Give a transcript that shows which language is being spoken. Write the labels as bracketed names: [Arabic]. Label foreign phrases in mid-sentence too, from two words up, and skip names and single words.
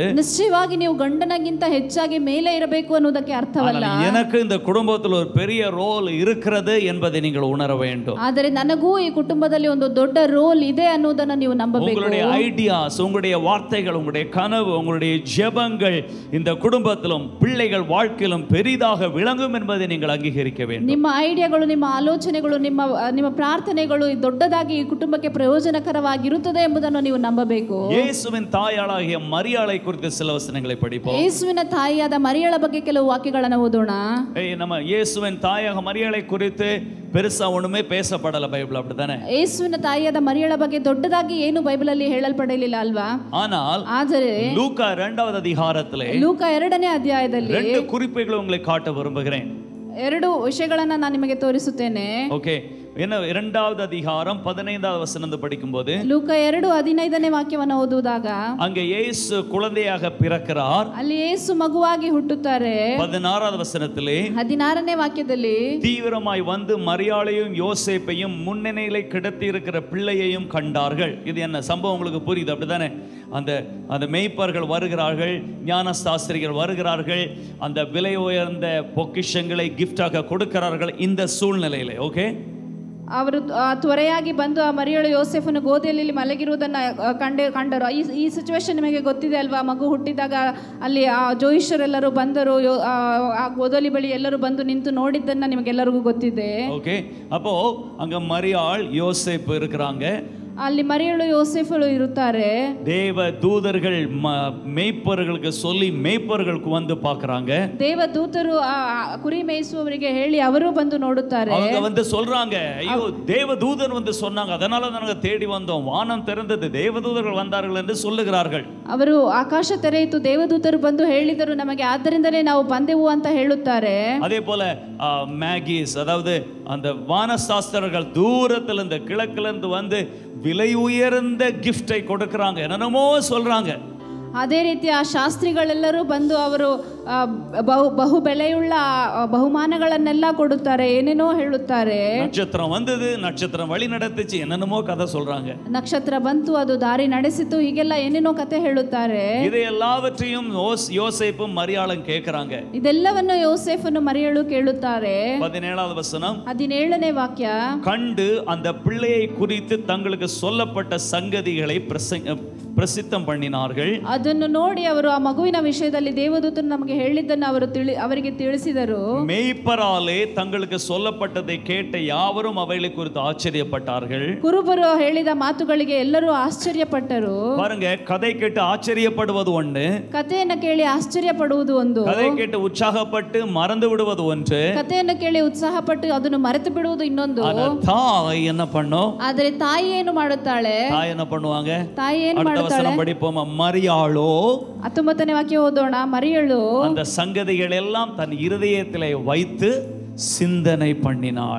[Kannada] ನಿಶ್ಚಯವಾಗಿ ನೀವು ಗಂಡನಗಿಂತ ಹೆಚ್ಚಾಗಿ ಮೇಲೆ ಇರಬೇಕು ಅನ್ನೋದಕ್ಕೆ ಅರ್ಥವಲ್ಲ. [Tamil] ஆனால் எனக்கு இந்த குடும்பத்தில் ஒரு பெரிய ரோல் இருக்கிறது என்பதை நீங்கள் உணர வேண்டும். [Kannada] ಆದರೆ ನನಗೂ ಈ ಕುಟುಂಬ ಕುಟುಂಬದಲ್ಲಿ ಒಂದು ದೊಡ್ಡ ರೋಲ್ ಇದೆ ಅನ್ನೋದನ್ನ ನೀವು ನಂಬಬೇಕು. [Tamil] உங்களுடைய ஐடியாஸ், உங்களுடைய வார்த்தைகள், உங்களுடைய கனவு, உங்களுடைய ஜெபங்கள் இந்த குடும்பத்திலும் பிள்ளைகள் வாழ்க்கையிலும் பெரிதாக விளங்கும் என்பதை நீங்கள் அங்கீகரிக்க வேண்டும். [Kannada] ನಿಮ್ಮ ಐಡಿಯಾಗಳು, ನಿಮ್ಮ ಆಲೋಚನೆಗಳು, ನಿಮ್ಮ ಪ್ರಾರ್ಥನೆಗಳು ದೊಡ್ಡದಾಗಿ ಈ ಕುಟುಂಬಕ್ಕೆ ಪ್ರಯೋಜನಕರವಾಗಿರುತ್ತದೆ ಎಂಬುದನ್ನು ನೀವು ನಂಬಬೇಕು. [Tamil] இயேசுவின் தாயாளாகிய மரியாளை குறித்து சில வசனங்களை படிப்போம். [Kannada] ಯೇಸುವಿನ ತಾಯಿಯಾದ ಮರಿಯಳ ಬಗ್ಗೆ ಕೆಲವು ವಾಕ್ಯಗಳನ್ನು ಓದೋಣ. [Tamil] நம்ம இயேசுவின் தாயாக மரியாளை குறித்து பெருசா ஒண்ணுமே பேசப்படல பைபிள், அப்படிதானே? [Kannada] ಯೇಸುವಿನ ತಾಯಿಯಾದ ಮರಿಯಳ ಬಗ್ಗೆ ದೊಡ್ಡದಾಗಿ ಏನು ಬೈಬಲ್ ಅಲ್ಲಿ ಹೇಳಲ್ಪಡಲಿಲ್ಲ ಅಲ್ವಾ? ಆದರೆ [Tamil] லூக்கா 2வது அதிகாரத்திலே, [Kannada] ಲೂಕ 2ನೇ ಅಧ್ಯಾಯದಲ್ಲಿ [Tamil] 2 குறிப்புகளை உங்களுக்கு காட்ட விரும்புகிறேன். [Kannada] 2 ವಿಷಯಗಳನ್ನ ನಾನು ನಿಮಗೆ ತೋರಿಸುತ್ತೇನೆ. [Tamil] ஓகே, என்ன 2வது அதிகாரம் 15வது வசனம் படிக்கும்போது, [Kannada] ಲೂಕ 2:15ನೇ ವಾಕ್ಯವನ್ನು ಓದುವಾಗ, [Tamil] அங்கே இயேசு குழந்தையாக பிறக்கிறார். [Kannada] ಅಲ್ಲಿ ಯೇಸು ಮಗುವಾಗಿ ಹುಟ್ಟುತ್ತಾರೆ. [Tamil] 16வது வசனத்திலே [Kannada] 16ನೇ ವಾಕ್ಯದಲ್ಲಿ, [Tamil] தீவிரமாய் வந்து மரியாளையும் யோசேப்பையும் முன்னணியிலே கிடத்தி இருக்கிற பிள்ளையையும் கண்டார்கள். இது என்ன சம்பவம் உங்களுக்கு புரியுது, அப்படிதானே? அந்த மேய்ப்பர்கள் வருகிறார்கள், ஞான சாஸ்திரிகள் வருகிறார்கள், அந்த விலை உயர்ந்த பொக்கிஷங்களை கிஃப்டாக கொடுக்கிறார்கள் இந்த சூழ்நிலையிலே. ஓகே, [Kannada] ಅವರು ತ್ವರೆಯಾಗಿ ಬಂದು ಆ ಮರಿಯಳು ಯೋಸೆಫನು ಗೋಧಿಯಲ್ಲಿ ಮಲಗಿರುವುದನ್ನು ಕಂಡರು. ಈ ಸಿಚುವೇಶನ್ ನಿಮಗೆ ಗೊತ್ತಿದೆ ಅಲ್ವಾ? ಮಗು ಹುಟ್ಟಿದಾಗ ಅಲ್ಲಿ ಆ ಜೋಯಿಷರೆಲ್ಲರೂ ಬಂದರು, ಆ ಗೋಧಲಿ ಬಳಿ ಎಲ್ಲರೂ ಬಂದು ನಿಂತು ನೋಡಿದ್ದನ್ನ ನಿಮಗೆಲ್ಲರಿಗೂ ಗೊತ್ತಿದೆ. ಓಕೆ, [Tamil] அப்போ அங்க மரியாள் யோசேப்பு இருக்கிறாங்க. [Kannada] ಅಲ್ಲಿ ಮರಿಯಳು ಯೋಸೆಫಳು ಇರುತ್ತಾರೆ. [Tamil] தேவ தூதர்கள் ಮೇய்ப்பர்களுக்கு சொல்லி ಮೇய்ப்பர்களுக்கு வந்து பார்க்கறாங்க. [Kannada] ದೇವ ದೂತರು ಆ ಕುರಿ ಮೇಯಿಸುವವರಿಗೆ ಹೇಳಿ ಅವರು ಬಂದು ನೋಡುತ್ತಾರೆ. [Tamil] அவங்க வந்து சொல்றாங்க, ஐயோ தேவ தூதன் வந்து சொன்னாங்க, அதனால நாங்க தேடி வந்தோம், வானம் திறந்தது, தேவ தூதர்கள் வந்தார்கள் என்று சொல்லுகிறார்கள். [Kannada] ಅವರು ಆಕಾಶ ತೆರೆಯಿತು, ದೇವದೂತರು ಬಂದು ಹೇಳಿದರು ನಮಗೆ, ಆದ್ದರಿಂದಲೇ ನಾವು ಬಂದೆವು ಅಂತ ಹೇಳುತ್ತಾರೆ. [Tamil] அதே போல மேகிஸ், அதாவது அந்த வானசாஸ்திரர்கள் தூரத்துல இருந்து கிழக்குல இருந்து வந்து விலை உயர்ந்த கிஃப்டை கொடுக்கறாங்க, என்னென்னமோ சொல்றாங்க. [Kannada] ಅದೇ ರೀತಿ ಆ ಶಾಸ್ತ್ರಿಗಳೆಲ್ಲರೂ ಬಂದು ಅವರು ಬಹು ಬೆಲೆಯುಳ್ಳ ಬಹುಮಾನಗಳನ್ನೆಲ್ಲ ಕೊಡುತ್ತಾರೆ, ಏನೇನೋ ಹೇಳುತ್ತಾರೆ. [Tamil] ನಕ್ಷತ್ரம் வந்தது, நட்சத்திரம் வழி நடத்துச்சு, என்னென்னமோ கதை சொல்றாங்க. [Kannada] ನಕ್ಷತ್ರ ಬಂತು, ಅದು ದಾರಿ ನಡೆಸಿತು, ಹೀಗೆಲ್ಲ ಏನೇನೋ ಕತೆ ಹೇಳುತ್ತಾರೆ. [Tamil] இது எல்லாவற்றையும் யோசேப்பும் மரியாளும் கேட்கறாங்க. [Kannada] ಇದೆಲ್ಲವನ್ನು ಯೋಸೇಫನು ಮರಿಯಳು ಕೇಳುತ್ತಾರೆ. [Tamil] 17வது வசனம், [Kannada] 17ನೇ ವಾಕ್ಯ, [Tamil] கண்டு அந்த பிள்ளையை குறித்து தங்களுக்கு சொல்லப்பட்ட சங்கதிகளை பிரசித்தம் பண்ணினார்கள். [Kannada] ಅದನ್ನು ನೋಡಿ ಅವರು ಆ ಮಗುವಿನ ವಿಷಯದಲ್ಲಿ ದೇವದೂತನು ನಮಗೆ ಹೇಳಿದ್ದನ್ನು ಅವರಿಗೆ ತಿಳಿಸಿದರು. [Tamil] மேய்ப்பராலே தங்களுக்கு சொல்லப்பட்டதை கேட்ட யாவரும் அவைகளை குறித்து ஆச்சரியப்பட்டார்கள். [Kannada] ಕುರುಬರು ಹೇಳಿದ ಮಾತುಗಳಿಗೆ ಎಲ್ಲರೂ ಆಶ್ಚರ್ಯಪಟ್ಟರು. [Tamil] பாருங்க, கதை கேட்டு ஆச்சரியப்படுவது ஒன்று, [Kannada] ಕಥೆಯನ್ನು ಕೇಳಿ ಆಶ್ಚರ್ಯಪಡುವುದು ಒಂದು, [Tamil] கதை கேட்டு உற்சாகப்பட்டு மறந்து விடுவது ஒன்று, [Kannada] ಕಥೆಯನ್ನು ಕೇಳಿ ಉತ್ಸಾಹಪಟ್ಟು ಅದನ್ನು ಮರೆತು ಬಿಡುವುದು ಇನ್ನೊಂದು. [Tamil] தாய் என்ன பண்ணும்? [Kannada] ಆದರೆ ತಾಯಿ ಏನು ಮಾಡುತ್ತಾಳೆ? [Tamil] தாய் என்ன பண்ணுவாங்க? [Kannada] ತಾಯಿ ಏನು ಮಾಡುತ್ತಾಳೆ? [Tamil] படிப்போம். மரியாளோ, [Kannada] 19ನೇ ವಾಕ್ಯ ಓದೋಣ. ಮರಿಯಳು [Tamil] அந்த சங்கதிகள் எல்லாம் தன் இருதயத்திலே வைத்து சிந்தனை பண்ணினாள்.